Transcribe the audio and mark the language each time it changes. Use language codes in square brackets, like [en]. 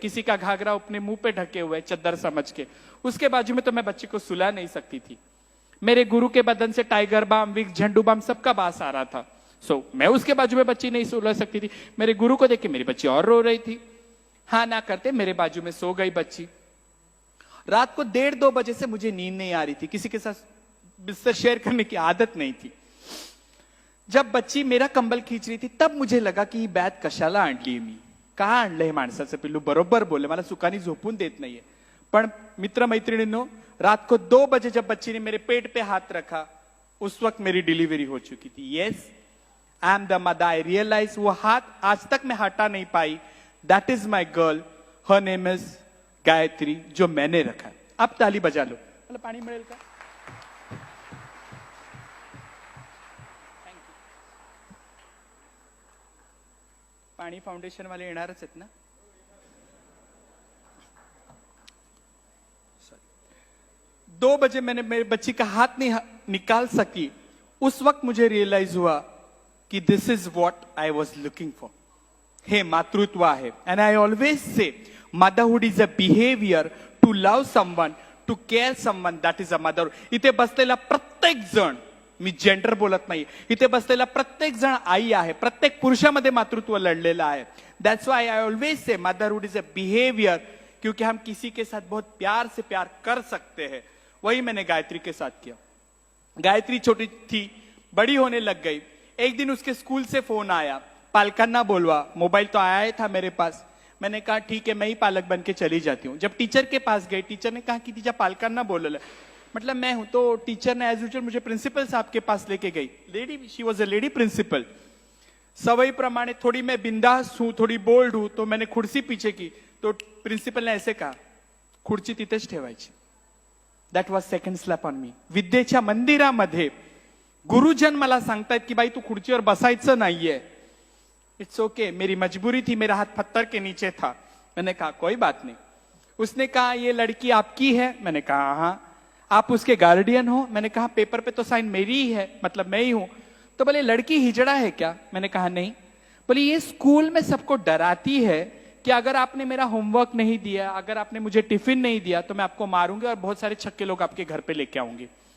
[hi] किसी का घाघरा अपने मुंह पे ढके हुए चद्दर समझ के। उसके बाजू में तो मैं बच्ची को सुला नहीं सकती थी। मेरे गुरु के बदन से टाइगर बाम, विक्स, झंडू बाम सबका बास आ रहा था। मैं उसके बाजू में बच्ची नहीं सो सकती थी। मेरे गुरु को देख के मेरी बच्ची और रो रही थी। हाँ ना करते मेरे बाजू में सो गई बच्ची। रात को 1:30-2 बजे से मुझे नींद नहीं आ रही थी, किसी के साथ बिस्तर शेयर करने की आदत नहीं थी। जब बच्ची मेरा कंबल खींच रही थी तब मुझे लगा की [mr] बॅग कशाला आणली मी, का आणलंय माणसाचं पिल्लू, बरोबर बोले, मला सुखानी झोपून देत नाहीये। पण मित्र मैत्रिणींनो, [hi] रात को 2 बजे जब बच्ची ने मेरे पेट पे हाथ रखा, उस वक्त मेरी डिलीवरी हो चुकी थी। [en] Yes, I am the mother. I realize [hi] वो हाथ आज तक मैं हटा नहीं पाई। [en] that is my girl, her name is Gayatri, [hi] जो मैंने रखा है। अब ताली बजा लो। [mr] मला पाणी मिळेल का? पाणी फाउंडेशन वाले येणारच आहेत ना? [hi] 2 बजे मैंने मेरी बच्ची का हाथ नहीं निकाल सकी। उस वक्त मुझे रियलाइज हुआ कि [en] This is what I was looking for. [mr] हे मातृत्व आहे। [en] And I always say motherhood is a behaviour to love someone, to care someone, that is a motherhood. [mr] इथे बसलेला प्रत्येक जण, मी जेंडर बोलत नाही, इथे बसलेला प्रत्येक जण आई आहे। प्रत्येक पुरुषामध्ये मातृत्व लढलेलं आहे। [en] that's why I always say motherhood is a behaviour, [hi] क्योंकि हम किसी के साथ बहुत प्यार से प्यार कर सकते हैं। वही मैंने गायत्री के साथ किया। गायत्री छोटी थी, बड़ी होने लग गई। एक दिन उसके स्कूल से फोन आया, [mr] पालकांना बोलवा। [hi] मोबाइल तो आया ही था मेरे पास। मैंने कहा ठीक है, मैं ही पालक बन के चली जाती हूँ। जब टीचर के पास गई, टीचर ने कहा कि [mr] तिच्या पालकांना बोलवलं। [hi] मतलब मैं हूं, तो टीचर ने एज यूजुअल मुझे प्रिंसिपल साहब के पास लेके गई। [en] Lady, she was a lady principal. [hi] सवई प्रमाणे थोड़ी मैं बिंदास हूं, थोड़ी बोल्ड हूं, तो मैंने खुर्ची पीछे की, तो प्रिंसिपल ने ऐसे कहा, [mr] खुर्ची तिथेच ठेवायची। [en] That was second slap on me. [mr] विद्येच्या मंदिरामध्ये गुरुजन मला सांगतायत की बाई तू खुर्चीवर बसायचं नाहीये। [en] it's okay, [hi] मेरी मजबूरी थी, मेरा हाथ पत्थर के नीचे था। मैंने कहा कोई बात नहीं। उसने कहा ये लड़की आपकी है? मैंने कहा हाँ। आप उसके गार्डियन हो? मैंने कहा पेपर पे तो साइन मेरी ही है, मतलब मैं ही हूं। तो बोले लड़की हिजड़ा है क्या? मैंने कहा नहीं। बोले ये स्कूल में सबको डराती है कि अगर आपने मेरा होमवर्क नहीं दिया, अगर आपने मुझे टिफिन नहीं दिया तो मैं आपको मारूंगी और बहुत सारे छक्के लोग आपके घर पे लेके आऊंगी।